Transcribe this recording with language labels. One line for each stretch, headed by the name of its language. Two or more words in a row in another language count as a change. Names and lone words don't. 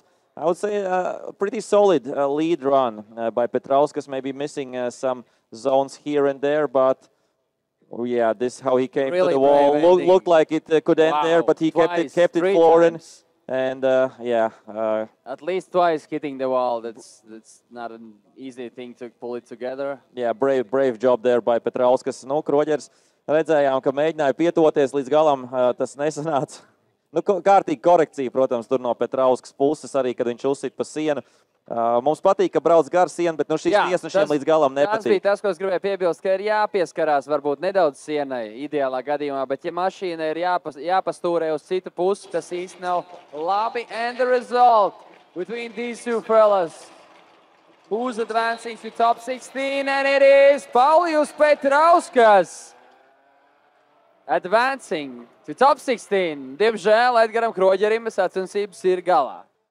English: I would say a pretty solid lead run by Petrauskas, maybe missing some zones here and there, but yeah, this is how he came really to the wall. Looked like it could end there, but he kept it flooring. And at least twice hitting the wall. That's not an easy thing to pull it together. Yeah, brave job there by Petrauskas.
Latvian: Nu, Kroģeris redzējām, ka mēģināja pietuvoties līdz galam, tas nesanāca. Nu, kārtīgi korekcija, protams, tur no Petrauskas puses arī, kad viņš uzsit pa sienu. Mums patīk, ka brauc gar sienu, bet nu šis tiesnešiem līdz galam nepatīk. Tas bija tas, ko es gribēju piebilst, ka ir jāpieskarās varbūt nedaudz sienai ideālā gadījumā, bet ja mašīna ir jāpastūrē uz citu pusi, tas īsti nav labi.
English: And the result between these two fellas. Who's advancing to top 16? And it is Paulijus Petrauskas. Advancing to top 16.
Latvian: Diemžēl Edgaram Kroģerim sacensības ir galā.